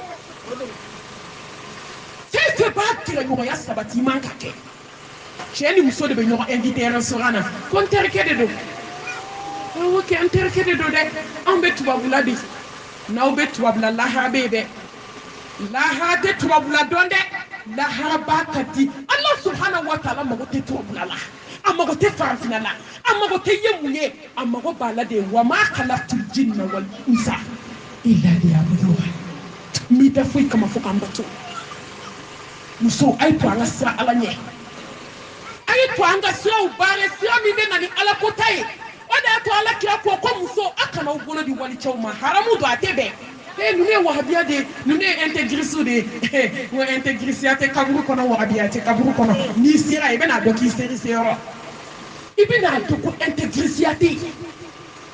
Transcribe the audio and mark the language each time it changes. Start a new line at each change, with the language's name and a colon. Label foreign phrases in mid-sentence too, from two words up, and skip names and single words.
Bambara: fɛn fɛn b'a gɛrɛɲɔgɔnya sabati i man ka kɛ cɛ ni muso de bɛ ɲɔgɔn
French: invité restaurant
Bambara: na ko n terikɛ de don awɔ kɛ n terikɛ de don dɛ anw bɛ tubabula de n'aw bɛ tubabula lahara bɛ yen dɛ lahara tɛ tubabula dɔn dɛ lahara b'a ka di ala
Arabic: subhanahu wa taala
Bambara: mago tɛ tubabula la a mago tɛ farafinna la a mago tɛ ye mun ye a mago b'a la de
Arabic: wa ma khalaqtul jinna wal insa illa liya'budun
Bambara: n b'i da foyi kama fo k'an bato muso a ye to an ka siran ala ɲɛ a ye to an ka siraw baara sira min bɛ na ni ala ko ta ye o de y'a to ala kira ko muso a kana aw bolo di walicɛw ma haramu don a tɛ bɛn ninnu ye wahabiya de ye ninnu ye intégriste de ye n ko intégrisiya tɛ kaburu kɔnɔ wahabiya tɛ kaburu kɔnɔ n'i sera i bɛna dɔn k'i seri se yɔrɔ i bɛna dɔn ko intégrisiya tɛ yen